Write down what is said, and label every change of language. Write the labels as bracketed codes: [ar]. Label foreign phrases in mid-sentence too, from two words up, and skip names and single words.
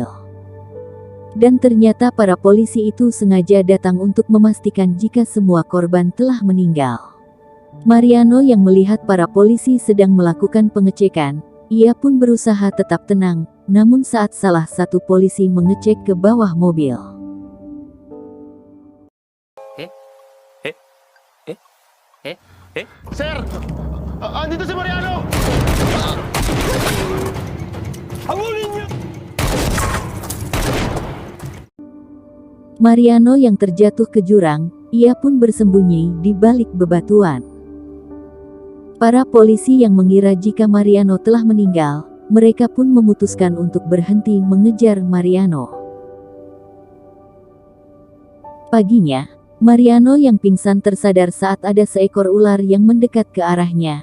[id] Dan ternyata para polisi itu sengaja datang untuk memastikan jika semua korban telah meninggal. Mariano yang melihat para polisi sedang melakukan pengecekan, ia pun berusaha tetap tenang, namun saat salah satu polisi mengecek ke bawah mobil. [tl] Sir! Andito si Mariano! Habulin niyo! [id] Mariano yang terjatuh ke jurang, ia pun bersembunyi di balik bebatuan. Para polisi yang mengira jika Mariano telah meninggal, mereka pun memutuskan untuk berhenti mengejar Mariano. Paginya, Mariano yang pingsan tersadar saat ada seekor ular yang mendekat ke arahnya.